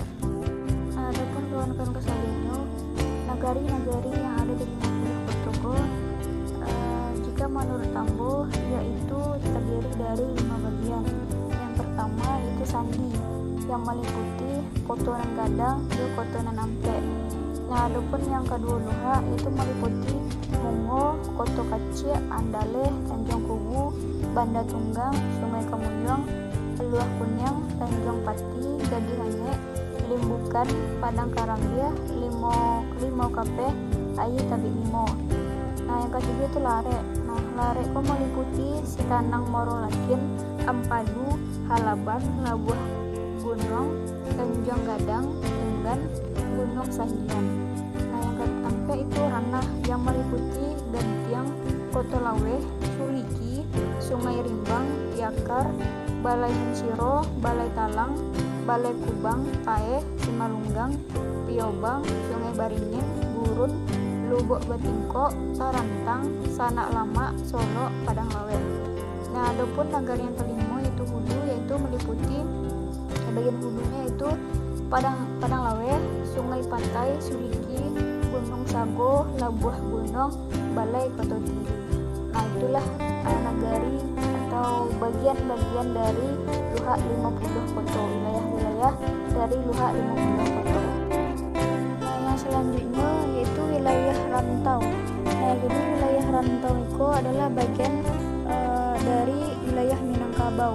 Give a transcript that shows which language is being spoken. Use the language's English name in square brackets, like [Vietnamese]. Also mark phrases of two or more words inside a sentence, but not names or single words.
[Indonesian] Adapun kawan-kawan kesayangan, nagari-nagari yang ada di 50 Koto jika menurut Tambo yaitu terdiri dari 5 bagian. Yang pertama itu Sandi yang meliputi Koto Nan Gadang dan Koto Nan Ampe. Nah, adapun yang kedua Luha itu meliputi Mungo, Koto Kacik, Andale, Tanjung Kubu, Banda Tunggang, Sungai Kemunyang, Luah Kunyang, Tanjung Pati, Gadi Hanye, Limbukan, Padang Karambia, Limo Kape, Ayi Tabi Limo. Nah, yang ketiga itu Lare. Nah, lare ko meliputi Sitanang Moro Lakin, Ampadu, Halaban, Labuh Gunung, Tanjung Gadang, Tunggan, Gunung Sahian. Nah yang keempat itu ranah yang meliputi Gantiang, Kotolaweh, Suliki, Sungai Rimbang, Tiakar, Balai Mensiro, Balai Talang, Balai Kubang, Tae, Simalunggang, Piobang, Sungai Baringin, Gurun, Lubuk Batingko, Tarantang, Sanak Lama, Solo, Padang Lawe. Nah adapun negara yang kelima yaitu hulu, yaitu meliputi bagian hulunya itu Padang Lawe, Sungai Pantai, Suliki, Gunung Sago, Labuh Gunung, Balai Kota Tinggi. Nah itulah nagari atau bagian-bagian dari Luhak 50 Koto, wilayah-wilayah dari Luhak 50 Koto. Nah yang selanjutnya yaitu wilayah rantau. Nah jadi wilayah rantau itu adalah bagian dari wilayah Minangkabau.